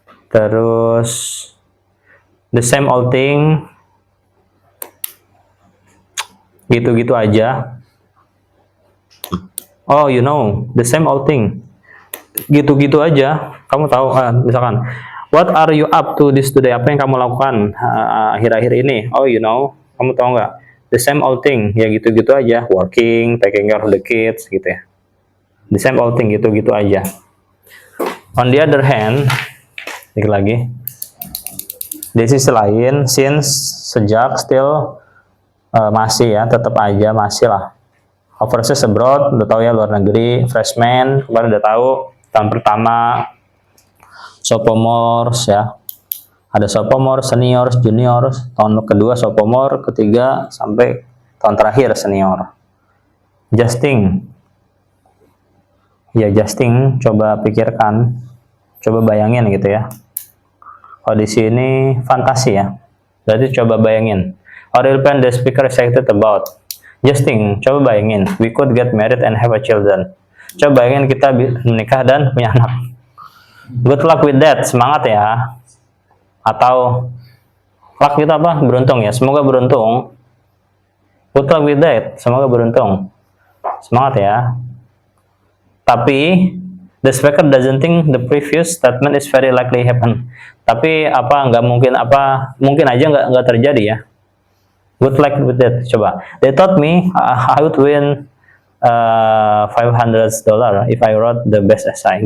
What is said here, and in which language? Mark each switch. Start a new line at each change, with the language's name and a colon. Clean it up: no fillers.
Indonesian: Terus
English: the same old thing,
Indonesian: gitu-gitu aja.
English: Oh, you know, the same old thing.
Indonesian: Gitu-gitu aja. Kamu tahu, misalkan,
English: what are you up to this today? Apa yang kamu lakukan akhir-akhir ini? Oh, you know,
Indonesian: kamu tahu nggak?
English: The same old thing.
Indonesian: Ya gitu-gitu aja.
English: Working, taking care of the kids,
Indonesian: gitu ya.
English: The same old thing,
Indonesian: gitu-gitu aja.
English: On the other hand,
Indonesian: dikit lagi. Di sisi lain, since, sejak, still, masih ya, tetap aja, masih lah.
English: Overseas abroad,
Indonesian: udah tahu ya, luar negeri. Freshman, kemarin udah tahu. Tahun pertama, sophomores ya. Ada sophomore, senior, junior. Tahun kedua sophomore, ketiga sampai tahun terakhir senior. Justing. Ya, justing, coba pikirkan. Coba bayangin gitu ya. Kalau di sini fantasi ya. Berarti coba bayangin.
English: Or real plan the speaker excited about. Justing,
Indonesian: coba bayangin,
English: we could get married and have a children.
Indonesian: Coba bayangin kita menikah dan punya anak.
English: Good luck with that,
Indonesian: semangat ya. Atau luck itu apa? Beruntung ya, semoga beruntung.
English: Good luck with that,
Indonesian: semoga beruntung. Semangat ya.
English: Tapi the speaker doesn't think the previous statement is very likely happen.
Indonesian: Tapi nggak mungkin, mungkin aja nggak terjadi ya.
English: Good luck with that. Coba. They told me I would win $500 if I wrote the best essay.